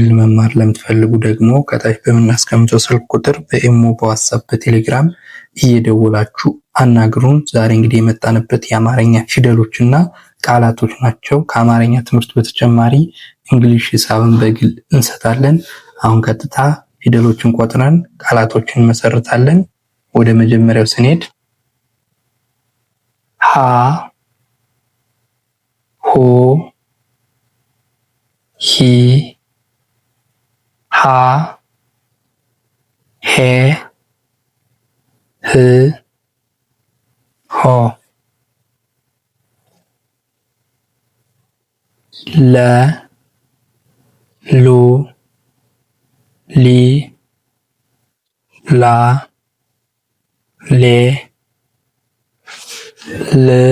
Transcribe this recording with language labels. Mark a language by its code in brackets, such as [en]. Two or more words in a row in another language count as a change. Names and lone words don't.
[am] መማር ለምትፈልጉ ደግሞ ከታች በምናስቀምጠው ስልክ ቁጥር በኢሞ፣ በዋትስአፕ፣ በቴሌግራም እየደወላችሁ አናግሩን። ዛሬ እንግዲህ የመጣንበት የአማርኛ ፊደሎችና ቃላቶች ናቸው። ከአማርኛ ትምህርት በተጨማሪ እንግሊሽ፣ ሂሳብን በግል እንሰጣለን። አሁን ቀጥታ ፊደሎችን ቆጥረን ቃላቶችን እንመሰርታለን። ወደ መጀመሪያው ስንሄድ ሀ ሆ ሂ ሃ ሄ ህ ሆ ለ ሉ ሊ ላ ሌ ል